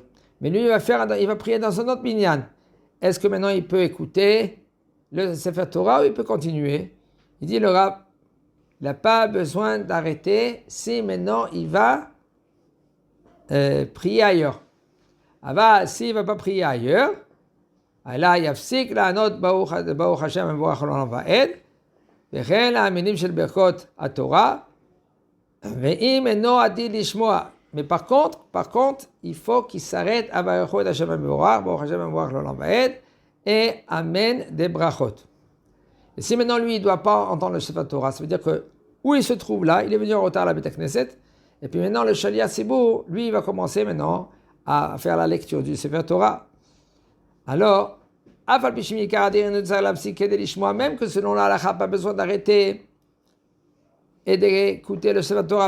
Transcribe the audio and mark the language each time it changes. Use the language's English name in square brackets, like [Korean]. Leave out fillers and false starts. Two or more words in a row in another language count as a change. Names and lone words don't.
[French] Mais lui, il va prier dans un autre minyan. Est-ce que maintenant il peut écouter le [Hebrew] ספר תורה [French] ou il peut continuer? Il dit le Rav, il n'a pas besoin d'arrêter si maintenant il va prier ailleurs. S'il ne va pas prier ailleurs, là, [Hebrew] יפסיק לענות ברוך השם מבורך לעולם ועד, וכן להאמינים של ברכות התורה, ואם אינו עתיד לשמוע. [French] Mais par contre, il faut qu'il s'arrête à [Hebrew] ברכות השם מבורך, ברוך השם מבורך לעולם ועד, [French] et amen des brachot. Et si maintenant lui, il ne doit pas entendre le [Hebrew] ספר תורה, [French] ça veut dire que où il se trouve là, il est venu en retard à la [Hebrew] בית כנסת, [French] et puis maintenant le [Hebrew] שליח ציבור, [French] lui, il va commencer maintenant à faire la lecture du [Hebrew] ספר תורה. [French] Alors, même que selon la halakha, pas besoin d'arrêter et d'écouter le [Hebrew] ספר תורה.